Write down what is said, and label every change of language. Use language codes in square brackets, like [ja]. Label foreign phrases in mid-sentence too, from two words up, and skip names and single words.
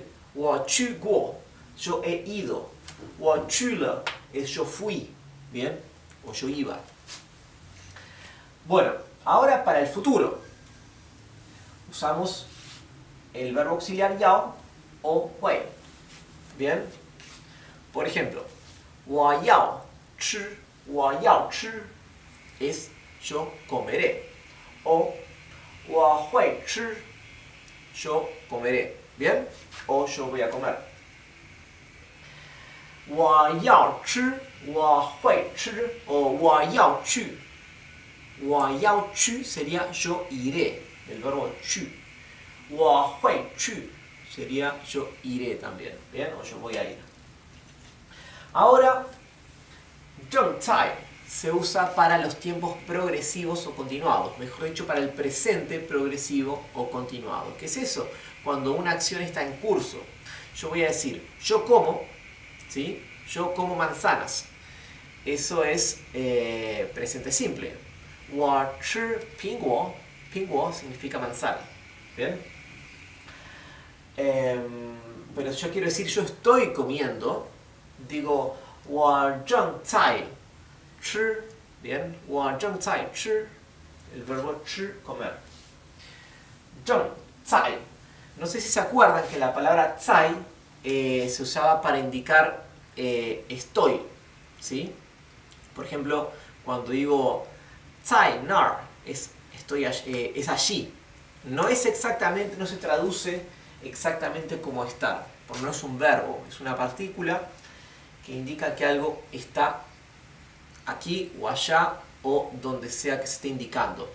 [zh] 我吃过, [es] yo he ido. [zh] 我吃了 [es] es yo fui, ¿bien? O yo iba. Bueno, ahora para el futuro usamos el verbo auxiliar yao o hui, ¿bien? Por ejemplo, [zh] 我要吃 [es] es yo comeré, o [zh] 我会吃, [es] yo comeré, ¿bien? O yo voy a comer. [zh] 我要吃，我会吃，o 我要去. 我要去 [es] sería yo iré, el verbo chu. [zh] 我会去 [es] sería yo iré también, ¿bien? O yo voy a ir. Ahora, zhengzai se usa para los tiempos progresivos o continuados, mejor dicho, para el presente progresivo o continuado. ¿Qué es eso? Cuando una acción está en curso. Yo voy a decir, yo como, ¿sí? Yo como manzanas. Eso es presente simple. [zh] 我吃苹果, 苹果 [es] significa manzana. ¿Bien? Pero yo quiero decir, yo estoy comiendo, digo, [zh] 我正在吃, bien, 我正在吃, [es] el verbo 吃, comer. 正在, no sé si se acuerdan que la palabra 在 se usaba para indicar estoy, ¿sí? Por ejemplo, cuando digo [zh] 在那儿, [es] estoy es allí. No es exactamente, no se traduce exactamente como estar, porque no es un verbo, es una partícula que indica que algo está aquí o allá o donde sea que se esté indicando.